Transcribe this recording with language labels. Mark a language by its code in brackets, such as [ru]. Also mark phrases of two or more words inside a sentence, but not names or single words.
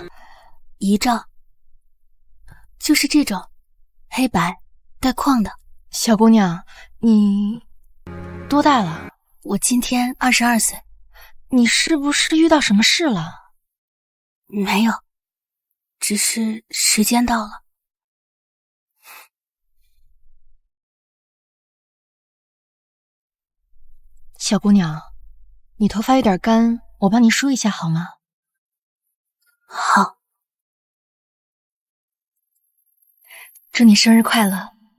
[zh] 遗照，就是这种黑白带框的。小姑娘，你多大了？我今天22岁。你是不是遇到什麼事了？沒有，只是時間到了。小姑娘，你頭髮有點乾，我幫你梳一下好嗎？好。祝你生日快樂。